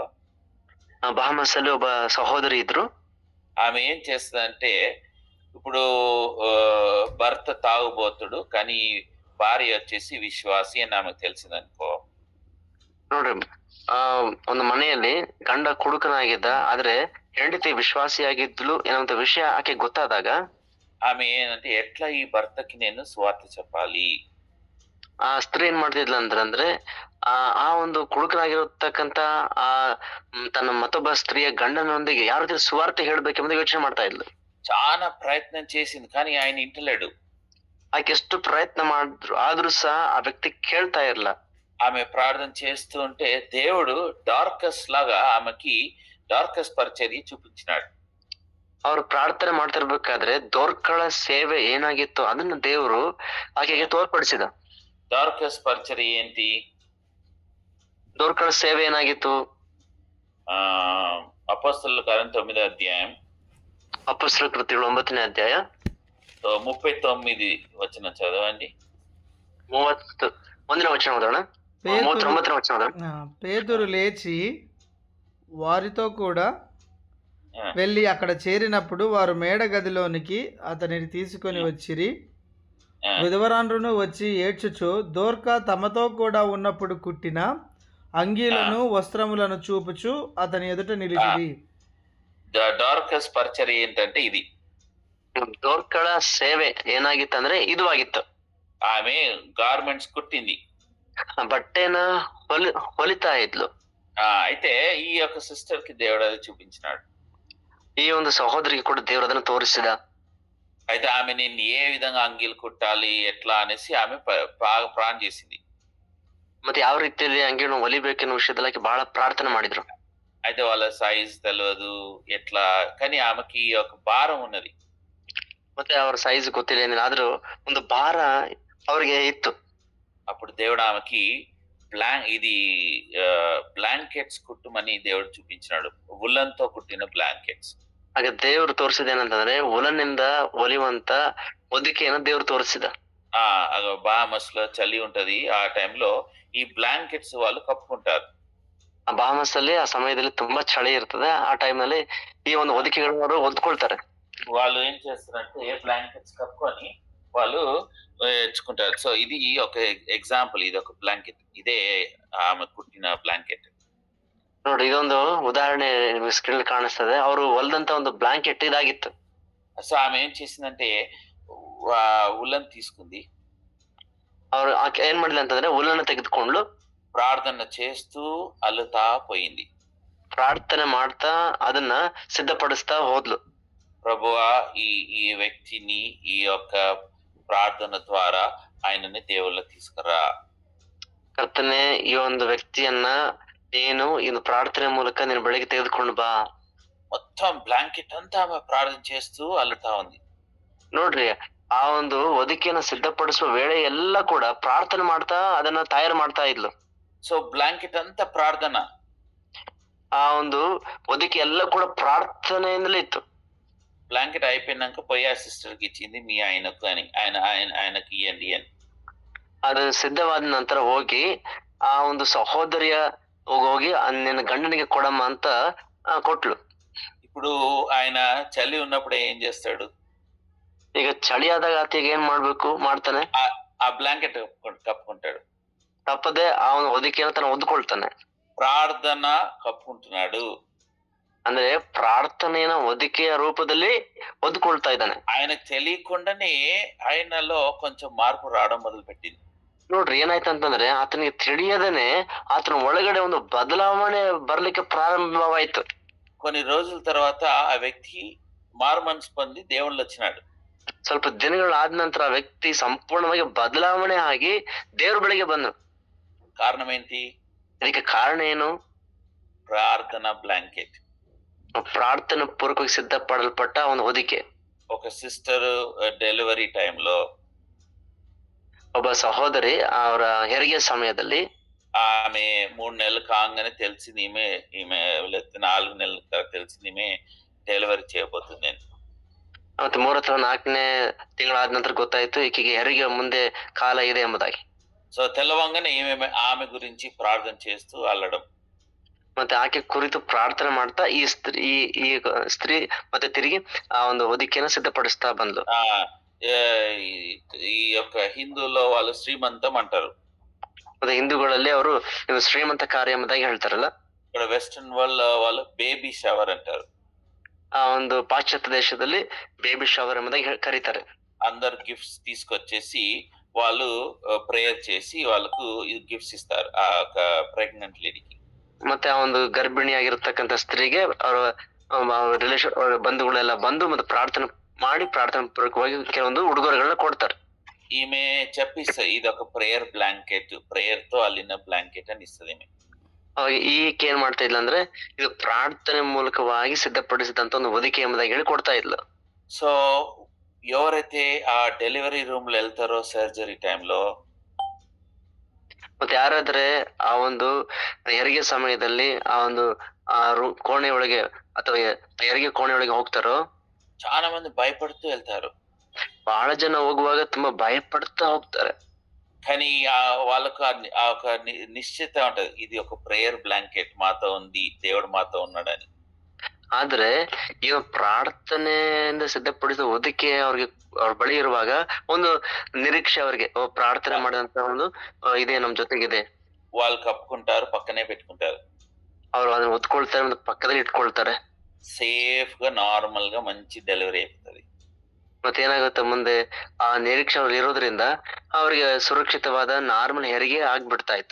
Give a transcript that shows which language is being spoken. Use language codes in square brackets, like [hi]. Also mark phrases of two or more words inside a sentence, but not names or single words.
[kn] ಬಹಮಸ್ ಅಲ್ಲಿ ಒಬ್ಬ ಸಹೋದರಿ ಇದ್ರು. [te] ఆమె ఏం చేస్తుందంటే, ఇప్పుడు భర్త తాగుబోతుడు కానీ భార్య వచ్చేసి విశ్వాసి అని ఆమెకు తెలిసిందనుకో. [kn] ನೋಡ್ರಿ, ಒಂದು ಮನೆಯಲ್ಲಿ ಗಂಡ ಕುಡುಕನಾಗಿದ್ದ, ಆದ್ರೆ ಹೆಂಡತಿ ವಿಶ್ವಾಸಿಯಾಗಿದ್ಲು ಎನ್ನುವಂತ ವಿಷಯ ಆಕೆ ಗೊತ್ತಾದಾಗ [te] ఆమె ఏంటంటే ఎట్లా ఈ భర్తకి నేను సువార్త చెప్పాలి. [kn] ಆ ಸ್ತ್ರೀ ಏನ್ ಮಾಡ್ತಿದ್ಲ ಅಂದ್ರೆ ಆ ಒಂದು ಕುಡುಕನಾಗಿರತಕ್ಕಂತ ಆ ತನ್ನ ಮತ್ತೊಬ್ಬ ಸ್ತ್ರೀಯ ಗಂಡನೊಂದಿಗೆ ಯಾವ ರೀತಿ ಸುವಾರ್ತೆ ಹೇಳ್ಬೇಕೆಂಬುದು ಯೋಚನೆ ಮಾಡ್ತಾ ಇದ್ಲು. [te] చాలా ప్రయత్నం చేసింది కానీ ఆయన ఇంటలేడు. [kn] ಆಕೆ ಎಷ್ಟು ಪ್ರಯತ್ನ ಮಾಡಿದ್ರು ಆದ್ರೂ ಸಹ ಆ ವ್ಯಕ್ತಿ ಕೇಳ್ತಾ ಇರಲ್ಲ. [te] ఆమె ప్రార్థన చేస్తూ ఉంటే దేవుడు డార్కస్ లాగా ఆమెకి డార్కస్ పరిచర్య చూపించినాడు. [kn] ಅವ್ರು ಪ್ರಾರ್ಥನೆ ಮಾಡ್ತಿರ್ಬೇಕಾದ್ರೆ ದೋರ್ಕಳ ಸೇವೆ ಏನಾಗಿತ್ತು ಅದನ್ನ ದೇವರು ಆಕೆಗೆ ತೋರ್ಪಡಿಸಿದ. [te] డార్కస్ పరిచర్య ఏంటి? [kn] ದೋರ್ಕಳ ಸೇವೆ ಏನಾಗಿತ್ತು? [te] అపొస్తలుల కార్యం 9వ అధ్యాయం, [kn] ಅಪೊಸ್ತಲರ ಕೃತ್ಯಗಳು 9ನೇ ಅಧ್ಯಾಯ [te] 39 వచనం చదవండి. [kn] 31ನೇ ವಚನ ಓದೋಣ. 39ನೇ ವಚನ ಓದೋಣ. [te] పేతురు లేచి వారితో కూడా వెళ్ళి అక్కడ చేరినప్పుడు వారు మేడ గదిలోనికి అతనిని తీసుకొని వచ్చిరి. విధవరాండ్రును వచ్చి ఏడ్చుచు దోర్కా తమతో కూడా ఉన్నప్పుడు కుట్టిన అంగీలను వస్త్రములను చూపుచు అతని ఎదుట నిలిచిరి. డార్కస్ పరిచర్య ఏంటంటే ఇది. [kn] ದೋರ್ಕಳ ಸೇವೆ ಏನಾಗಿತ್ತಂದ್ರೆ ಇದು ಆಗಿತ್ತು. [te] ఆమె గార్మెంట్స్ కుట్టింది, [kn] ಬಟ್ಟೆನ ಹೊಲಿತಾ ಇದ್ಲು. [te] అయితే ఈ యొక్క సిస్టర్ కి దేవుడు అది చూపించినాడు. ఈ ಒಂದು సహోదరికి కూడా దేవుడు [kn] ಅದನ್ನು ತೋರಿಸಿದ. [te] అయితే ఆమె నేను ఏ విధంగా అంగీలు కుట్టాలి ఎట్లా అనేసి ఆమె బాగా ప్రార్థన చేసింది. [kn] ಮತ್ತೆ ಯಾವ ರೀತಿಯಲ್ಲಿ ಅಂಗಿಯನ್ನು ಹೊಲಿಬೇಕೆನ್ನುವ ವಿಷಯದಲ್ಲಿ ಬಹಳ ಪ್ರಾರ್ಥನೆ ಮಾಡಿದ್ರು. [te] అయితే వాళ్ళ సైజ్ తెలియదు ఎట్లా, కానీ ఆమెకి ఒక భారం ఉన్నది. [kn] ಮತ್ತೆ ಅವರ ಸೈಜ್ ಗೊತ್ತಿಲ್ಲ ಏನಿಲ್ಲ, ಆದ್ರೂ ಒಂದು ಭಾರ ಅವರಿಗೆ ಇತ್ತು. [te] అప్పుడు దేవుడు ఆమెకి ఇది బ్లాంకెట్స్ కుట్టుమని దేవుడు చూపించినాడు. ఉల్లన్ తో కుట్టిన బ్లాంకెట్స్. [kn] ಹಾಗೆ ದೇವರು ತೋರಿಸಿದೇನಂತಂದ್ರೆ ಉಲನ್ನಿಂದ ಹೊಲಿಯುವಂತ ಹೊದಿಕೆಯನ್ನು ದೇವರು ತೋರಿಸಿದ. [te] బామస్ లో చలి ఉంటది, ఆ టైంలో ఈ బ్లాంకెట్స్ వాళ్ళు కప్పుకుంటారు. [kn] ಆ ಬಾಮಸ್ ಅಲ್ಲಿ ಆ ಸಮಯದಲ್ಲಿ ತುಂಬಾ ಚಳಿ ಇರ್ತದೆ. ಆ ಟೈಮ್ ನಲ್ಲಿ ಈ ಒಂದು ಹೊದಿಕೆಗಳನ್ನು ಅವರು ಹೊದ್ಕೊಳ್ತಾರೆ. [te] వాళ్ళు ఏం చేస్తారంటే బ్లాంకెట్స్ కప్పుకొని వాళ్ళు తెచ్చుకుంటారు. సో ఇది ఒక ఎగ్జాంపుల్, ఇది ఒక బ్లాంకెట్, ఇదే ఆమె కుట్టిన బ్లాంకెట్. [kn] ನೋಡಿ, ಇದೊಂದು ಉದಾಹರಣೆ ನಿಮಗೆ ಸ್ಕ್ರೀನ್ ಕಾಣಿಸ್ತದೆ. ಅವರು ಹೊಲ್ದಂತ ಒಂದು ಬ್ಲಾಂಕೆಟ್ ಇದಾಗಿತ್ತು. [te] సో ఆమె ఏం చేసిందంటే ఉల్లన్ తీసుకుంది. [kn] ಅವ್ರು ಏನ್ ಮಾಡಿಲ್ಲ ಅಂತಂದ್ರೆ ಉಲ್ಲನ್ನು ತೆಗೆದುಕೊಂಡು [te] ప్రార్థన చేస్తూ అల్లుతా పోయింది. [kn] ಪ್ರಾರ್ಥನೆ ಮಾಡ್ತಾ ಅದನ್ನ ಸಿದ್ಧಪಡಿಸ್ತಾ ಹೋದ್ಲು. [te] ప్రభువా ఈ వ్యక్తిని ఈ యొక్క ప్రార్థన ద్వారా ఆయనని దేవుళ్ళ తీసుకురా. [kn] ಕರ್ತನೆ, ಈ ಒಂದು ವ್ಯಕ್ತಿಯನ್ನ ನೀನು ಇದು ಪ್ರಾರ್ಥನೆ ಮೂಲಕ ನೀನು ಬೆಳಗ್ಗೆ ತೆಗೆದುಕೊಂಡು ಬಾ. [te] మొత్తం బ్లాంకెట్ అంతా ఆమె ప్రార్థన చేస్తూ అల్లుతా ఉంది. [kn] ನೋಡ್ರಿ, ಆ ಒಂದು ಹೊದಿಕೆಯನ್ನು ಸಿದ್ಧಪಡಿಸುವ ವೇಳೆ ಎಲ್ಲ ಕೂಡ ಪ್ರಾರ್ಥನೆ ಮಾಡ್ತಾ ಅದನ್ನ ತಯಾರು ಮಾಡ್ತಾ ಇದ್ಲು. [te] సో బ్లాంకెట్ అంతా ప్రార్థన. [kn] ಆ ಒಂದು ಹೊದಿಕೆ ಎಲ್ಲ ಕೂಡ ಪ್ರಾರ್ಥನೆಯಿಂದಲೇ ಇತ್ತು. [te] బ్లాంకెట్ అయిపోయినాక పోయి ఆ సిస్టర్ కి ఇచ్చింది, మీ ఆయనకు అని, ఆయనకి ఇవ్వండి అని. [kn] ಅದು ಸಿದ್ಧವಾದ ನಂತರ ಹೋಗಿ ಆ ಒಂದು ಸಹೋದರಿಯ ಹೋಗಿ ನಿನ್ನ ಗಂಡನಿಗೆ ಕೊಡಮ್ಮ ಅಂತ ಕೊಟ್ಲು. [te] ఇప్పుడు ఆయన చలి ఉన్నప్పుడు ఏం చేస్తాడు? [kn] ಈಗ ಚಳಿ ಆದಾಗ ಆತಗೆ ಏನ್ ಮಾಡ್ತಾನೆ? [te] ఆ బ్లాంకెట్ కప్పుకుంటాడు. [kn] ತಪ್ಪದೆ ಆ ಒಂದು ಹೊದಿಕೆಯನ್ನು ತನ್ನ ಹೊದ್ಕೊಳ್ತಾನೆ. [te] ప్రార్థన కప్పుకుంటున్నాడు. [kn] ಅಂದ್ರೆ ಪ್ರಾರ್ಥನೆಯ ಹೊದಿಕೆಯ ರೂಪದಲ್ಲಿ ಹೊದ್ಕೊಳ್ತಾ ಇದ್ದಾನೆ. [te] ఆయనకు తెలియకుండానే ఆయనలో కొంచెం మార్పు రావడం మొదలుపెట్టింది. [kn] ನೋಡ್ರಿ ಏನಾಯ್ತಂತಂದ್ರೆ ಆತನಿಗೆ ತಿಳಿಯದೇನೆ ಆತನ ಒಳಗಡೆ ಒಂದು ಬದಲಾವಣೆ ಬರ್ಲಿಕ್ಕೆ ಪ್ರಾರಂಭವಾಯ್ತು. [te] కొన్ని రోజుల తర్వాత ఆ వ్యక్తి మారు మనసు పొంది దేవుళ్ళు వచ్చినాడు. [kn] ಸ್ವಲ್ಪ ದಿನಗಳಾದ ನಂತರ ಆ ವ್ಯಕ್ತಿ ಸಂಪೂರ್ಣವಾಗಿ ಬದಲಾವಣೆ ಆಗಿ ದೇವ್ರ ಬಳಿಗೆ ಬಂದನು. [te] కారణం ఏంటి? [kn] ಇದಕ್ಕೆ ಕಾರಣ ಏನು? [te] ప్రార్థన బ్లాంకెట్. [kn] ಪ್ರಾರ್ಥನೆ ಪೂರ್ವಕವಾಗಿ ಸಿದ್ಧಪಡಲ್ಪಟ್ಟ ಒಂದು ಹೊದಿಕೆ. [te] ఒక [en] sister delivery time [kn] ಒಬ್ಬ సహోదరి ಅವರ ಹೆರಿಗೆ ಸಮಯದಲ್ಲಿ [te] ఆమె 3 నెలలు కాగానే తెలిసింది ఈమె 4 నెలల తర్వాత తెలిసింది ఈమె డెలివరీ చేయబోతుంది అని. [kn] ಮತ್ತೆ 3 ಅಥವಾ 4ನೇ ತಿಂಗಳಾದ ನಂತರ ಗೊತ್ತಾಯ್ತು ಈಕೆಗೆ ಹೆರಿಗೆ ಮುಂದೆ ಕಾಲ ಇದೆ ಎಂಬುದಾಗಿ. [te] సో తెల్లవంగానే ఆమె గురించి ప్రార్థన చేస్తూ అల్లడం. [kn] ಮತ್ತೆ ಆಕೆ ಕುರಿತು ಪ್ರಾರ್ಥನೆ ಮಾಡ್ತಾ ಈ ಸ್ತ್ರೀ ಮತ್ತೆ ತಿರುಗಿ ಆ ಒಂದು ಹೊದಿಕೆಯನ್ನು ಸಿದ್ಧಪಡಿಸ್ತಾ ಬಂದ್ಲು. [te] ఈ యొక్క హిందూలో వాళ్ళు శ్రీమంతం అంటారు. [kn] ಮತ್ತೆ ಹಿಂದೂಗಳಲ್ಲಿ ಅವರು ಶ್ರೀಮಂತ ಕಾರ್ಯ ಎಂಬುದಾಗಿ ಹೇಳ್ತಾರಲ್ಲ. [te] ఇక్కడ [en] western world [te] వాళ్ళు [en] baby shower [te] అంటారు. [kn] ఆ ಒಂದು ಪಾಶ್ಚಾತ್ಯ ದೇಶದಲ್ಲಿ [en] baby shower [kn] ಎಂಬುದಾಗಿ ಕರೀತಾರೆ. [te] అందరు గిఫ్ట్స్ తీసుకొచ్చేసి వాళ్ళు ప్రేయర్ చేసి వాళ్ళకు గిఫ్ట్స్ ಇస్తారు ಆ [en] pregnant lady. [kn] ಮತ್ತೆ ಆ ಒಂದು ಗರ್ಭಿಣಿಯಾಗಿರ್ತಕ್ಕಂಥ ಸ್ತ್ರೀಗೆ ಅವರ ರಿಲೇಷನ್ ಬಂಧುಗಳೆಲ್ಲ ಬಂದು ಮತ್ತೆ ಪ್ರಾರ್ಥನೆ ಮಾಡಿ ಪ್ರಾರ್ಥನೆ ಪೂರ್ವಕವಾಗಿ ಕೆಲವೊಂದು ಉಡುಗೊರೆಗಳನ್ನ ಕೊಡ್ತಾರೆ. [te] ఈమె చెప్పిస్తుంది ఇది ఒక [en] prayer blanket, [te] ప్రేయర్ తో అల్లిన బ్లాంకెట్ అని ఇస్తుంది ఈమె. [kn] ಈಕೆ ಏನ್ ಮಾಡ್ತಾ ಇದ್ಲ ಅಂದ್ರೆ ಇದು ಪ್ರಾರ್ಥನೆ ಮೂಲಕವಾಗಿ ಸಿದ್ಧಪಡಿಸಿದಂತ ಒಂದು ಹೊದಿಕೆ ಎಂಬುದಾಗಿ ಹೇಳಿ ಕೊಡ್ತಾ ಇದ್ಲು. [te] సో ఎవరైతే ఆ [en] delivery room [te] లో వెళ్తారో [en] surgery time, [kn] ಮತ್ತೆ ಯಾರಾದ್ರೆ ಆ ಒಂದು ಹೆರಿಗೆ ಸಮಯದಲ್ಲಿ ಆ ಒಂದು ಕೋಣೆ ಒಳಗೆ ಅಥವಾ ಹೆರಿಗೆ ಕೋಣೆ ಒಳಗೆ ಹೋಗ್ತಾರೋ [te] చాలా మంది భయపడుతూ వెళ్తారు. [kn] ಬಹಳ ಜನ ಹೋಗುವಾಗ ತುಂಬಾ ಭಯಪಡ್ತಾ ಹೋಗ್ತಾರೆ. [te] కానీ వాళ్ళకు ఆ ఒక నిశ్చిత ఉంటది, ఇది ఒక [en] prayer blanket [te] మాతో ఉంది, దేవుడు మాతో ఉన్నాడని. [kn] ಆದ್ರೆ ಈಗ ಪ್ರಾರ್ಥನೆಯಿಂದ ಸಿದ್ಧಪಡಿಸಿದ ಹೊದಿಕೆ ಅವ್ರ ಬಳಿ ಇರುವಾಗ ಒಂದು ನಿರೀಕ್ಷೆ ಅವ್ರಿಗೆ ಪ್ರಾರ್ಥನೆ ಮಾಡಿದಂತ ಒಂದು ಇದೆ ನಮ್ ಜೊತೆಗಿದೆ. [te] వాళ్ళు కప్పుకుంటారు, పక్కనే పెట్టుకుంటారు. [kn] ಅವ್ರು ಅದನ್ನ ಹೊತ್ಕೊಳ್ತಾರೆ, ಒಂದು ಪಕ್ಕದಲ್ಲಿ ಇಟ್ಕೊಳ್ತಾರೆ. [te] ಸೇಫ್ గా ನಾರ್ಮಲ್ గా మంచి డెలివరీ అవుతుంది. [kn] ಮತ್ತೆ ಏನಾಗುತ್ತೆ ಮುಂದೆ ಆ ನಿರೀಕ್ಷೆ ಅವ್ರು ಇರೋದ್ರಿಂದ ಅವ್ರಿಗೆ ಸುರಕ್ಷಿತವಾದ ನಾರ್ಮಲ್ ಹೆರಿಗೆ ಆಗ್ಬಿಡ್ತಾ ಇತ್ತು.